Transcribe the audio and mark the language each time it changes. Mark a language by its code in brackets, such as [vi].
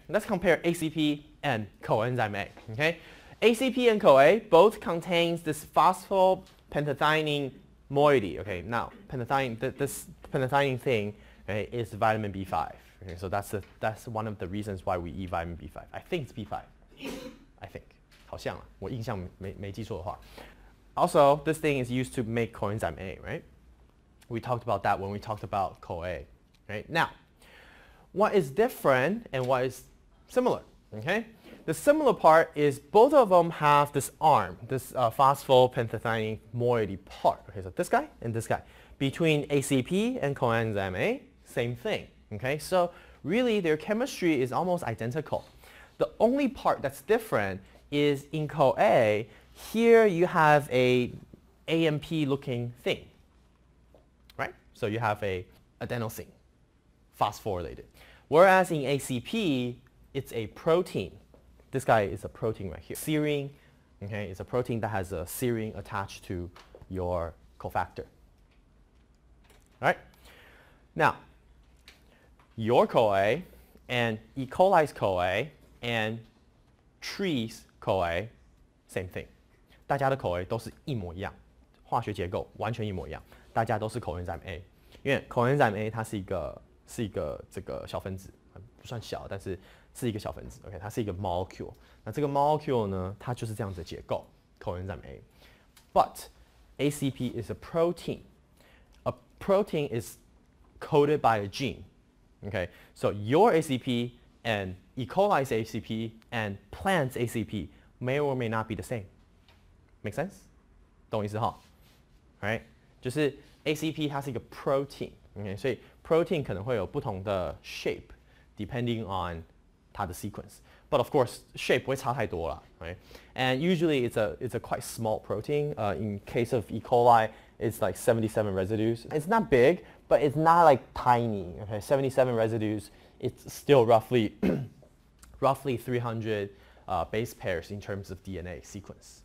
[en] Let's compare ACP and coenzyme A, okay? ACP and CoA both contains this phosphopentathione moiety, okay? Now, this pentathione thing, okay, is vitamin B5. Okay, so that's one of the reasons why we eat vitamin B5. I think it's B5. I think. [zh] 好像啊，我印象没记错的话。 [en] Also, this thing is used to make coenzyme A, right? We talked about that when we talked about CoA, right? Now, what is different and what is similar, okay? The similar part is both of them have this arm, this phosphopentathione moiety part. Okay, so this guy and this guy. Between ACP and coenzyme A, same thing. Okay, so really their chemistry is almost identical. The only part that's different is in CoA, here you have a AMP looking thing, right? So you have a adenosine, phosphorylated. Whereas in ACP, it's a protein. This guy is a protein right here. Serine, okay, it's a protein that has a serine attached to your cofactor. All right? Now, your CoA and E. coli's CoA and trees CoA, same thing. [zh] 大家的 CoA 都是一模一样，化学结构完全一模一样，大家都是 coenzyme A。因为 coenzyme A 它是一个这个小分子，不算小，但是是一个小分子 ，OK， 它是一个 molecule。那这个 molecule 呢，它就是这样子的结构 ，coenzyme A。 [en] But ACP is a protein. A protein is coded by a gene. Okay, so your ACP and E. coli's ACP and plants ACP may or may not be the same. Make sense? [zh] 懂意思哈 ？Right， 就是 ACP 它是一个 protein，OK， 所以 protein 可能会有不同的 shape [en] depending on [zh] 它的 sequence. [en] But of course, shape [zh] 不会差太多啦 [en] right? And usually it's a quite small protein. In case of E. coli, it's like 77 residues. It's not big, but it's not like tiny. Okay, 77 residues. It's still roughly 300 base pairs in terms of DNA sequence.